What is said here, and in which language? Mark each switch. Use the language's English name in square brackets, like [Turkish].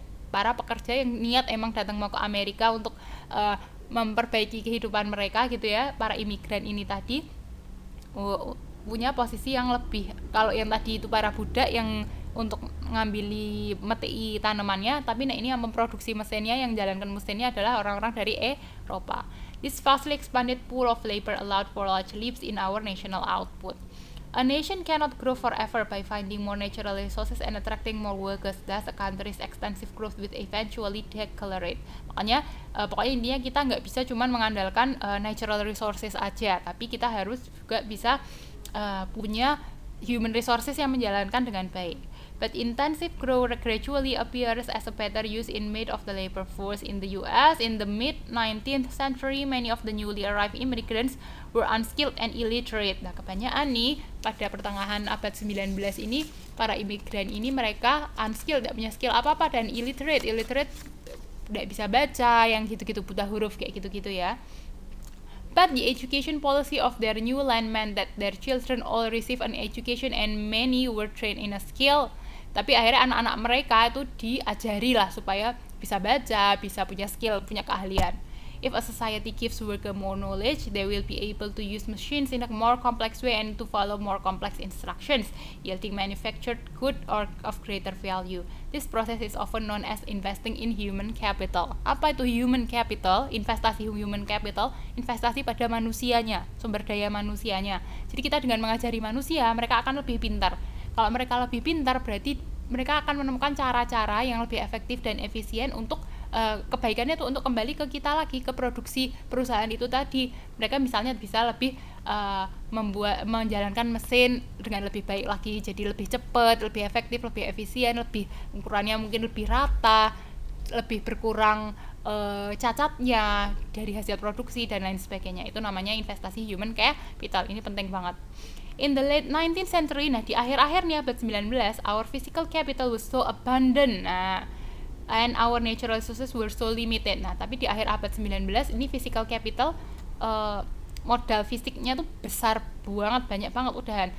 [Indonesian] Para pekerja yang niat emang datang mau ke Amerika untuk memperbaiki kehidupan mereka gitu ya, para imigran ini tadi punya posisi yang lebih. Kalau yang tadi itu para budak yang untuk ngambil meti tanamannya, tapi nah ini yang memproduksi mesinnya, yang jalankan mesinnya adalah orang-orang dari Eropa. [English] This vastly expanded pool of labor allowed for large leaps in our national output. A nation cannot grow forever by finding more natural resources and attracting more workers. Thus, a country's extensive growth will eventually decelerate. [Indonesian] Makanya, pokoknya intinya kita nggak bisa cuma mengandalkan natural resources aja, tapi kita harus juga bisa punya human resources yang menjalankan dengan baik. [English] But intensive growth gradually appears as a better use in made of the labor force in the US. In the mid-19th century, many of the newly arrived immigrants were unskilled and illiterate. [Indonesian] Nah, kebanyakan nih pada pertengahan abad 19 ini, para imigran ini mereka unskilled, tidak punya skill apa-apa, dan illiterate tidak bisa baca, yang gitu-gitu, buta huruf kayak gitu-gitu ya. [English] But the education policy of their new land meant that their children all receive an education and many were trained in a skill. [Indonesian] Tapi akhirnya anak-anak mereka itu diajari lah supaya bisa baca, bisa punya skill, punya keahlian. [English] If a society gives worker more knowledge, they will be able to use machines in a more complex way and to follow more complex instructions, yielding manufactured good or of greater value. This process is often known as investing in human capital. [Indonesian] Apa itu human capital? Investasi human capital, investasi pada manusianya, sumber daya manusianya. Jadi kita dengan mengajari manusia, mereka akan lebih pintar. Kalau mereka lebih pintar, berarti mereka akan menemukan cara-cara yang lebih efektif dan efisien untuk kebaikannya tuh untuk kembali ke kita lagi, ke produksi perusahaan itu tadi. Mereka misalnya bisa lebih menjalankan mesin dengan lebih baik lagi, jadi lebih cepat, lebih efektif, lebih efisien, lebih ukurannya mungkin lebih rata, lebih berkurang cacatnya dari hasil produksi dan lain sebagainya. Itu namanya investasi human capital. Ini penting banget. [English] In the late 19th century, [Indonesian] nah di akhir-akhir nih abad 19, [English] our physical capital was so abundant. Nah, and our natural resources were so limited. [Indonesian] Nah, tapi di akhir abad 19 ini physical capital modal fisiknya tuh besar banget, banyak banget udahan.